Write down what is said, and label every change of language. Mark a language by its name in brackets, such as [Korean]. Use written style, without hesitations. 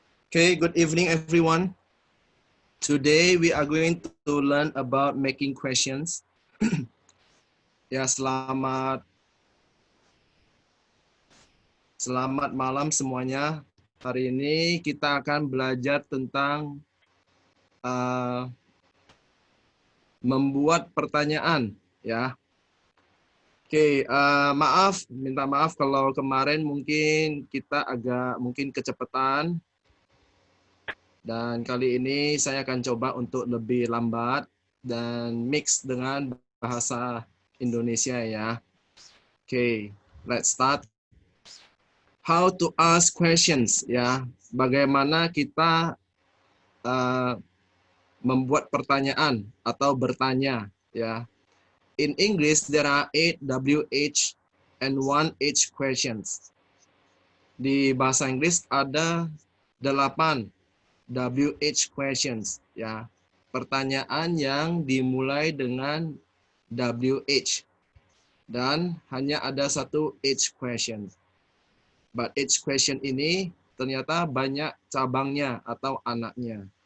[English] Okay, good evening everyone. Today we are going to learn about making questions. [Indonesian] Ya, selamat malam semuanya. Hari ini kita akan belajar tentang membuat pertanyaan, ya. Oke, minta maaf kalau kemarin mungkin kita mungkin kecepatan, dan kali ini saya akan coba untuk lebih lambat dan mix dengan bahasa Indonesia ya. [English] Oke, let's start. How to ask questions ya. [Indonesian] Bagaimana kita membuat pertanyaan atau bertanya ya. [English] In English there are 8 WH and 1 H questions. [Indonesian] Di bahasa Inggris ada 8 WH questions ya. Pertanyaan yang dimulai dengan WH dan hanya ada satu H question. But H question ini ternyata banyak cabangnya atau anaknya.